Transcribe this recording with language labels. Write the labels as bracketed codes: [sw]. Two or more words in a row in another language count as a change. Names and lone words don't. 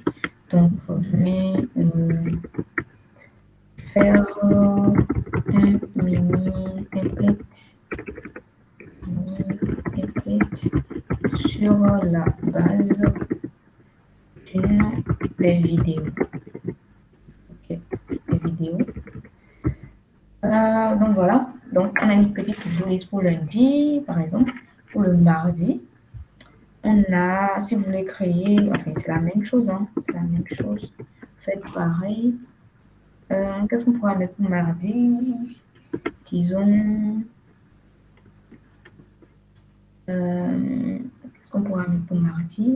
[fr] Donc, je vais faire un mini template sur la base des vidéos. Ok, des vidéos. Donc voilà, donc on a une petite [en] to-do list [fr] pour lundi, par exemple. Pour le mardi, on a, si vous voulez créer, enfin c'est la même chose, hein, c'est la même chose. Faites pareil. Qu'est-ce qu'on pourra mettre pour mardi? Disons, qu'est-ce qu'on pourra mettre pour mardi?